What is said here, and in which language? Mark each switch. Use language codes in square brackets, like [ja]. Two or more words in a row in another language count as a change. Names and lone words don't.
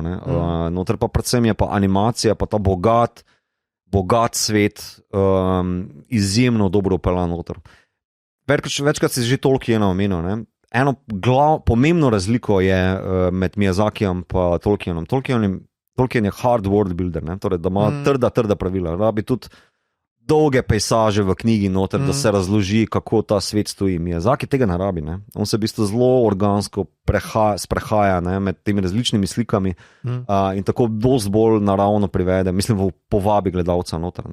[sl] Noter pa predvsem je pa animacija, pa ta bogat svet, izjemno dobro upeljan noter. Večkrat si že Tolkien omenil, eno pomembno razliko je med Miyazakijem pa Tolkienom. Tolkien je [en] hard world builder, [sl] torej da ima trda pravila. Rabi tudi dolge pejsaže v knjigi noter, da se razloži, kako ta svet stoji. Miyazaki tega ne rabi. Ne? On se v bistvu zelo organsko sprehaja, ne, med temi različnimi slikami in tako dosti bolj naravno privede, mislim, povabi gledalca noter.